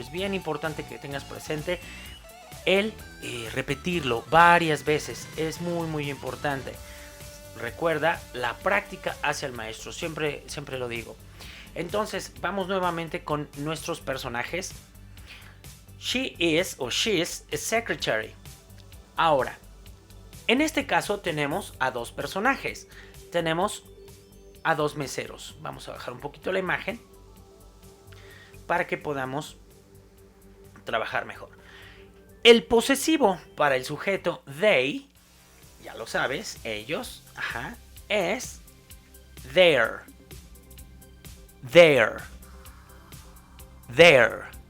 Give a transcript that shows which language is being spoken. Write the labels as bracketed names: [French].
[Spanish] Es bien importante que tengas presente el repetirlo varias veces. Es muy, muy importante. Recuerda, la práctica hacia el maestro. Siempre lo digo. Entonces, vamos nuevamente con nuestros personajes. [English] She is o she's a secretary. [Spanish] Ahora, en este caso tenemos a dos personajes. Tenemos a dos meseros. Vamos a bajar un poquito la imagen para que podamos trabajar mejor. El posesivo para el sujeto they, ya lo sabes, ellos, es their. Their. Their.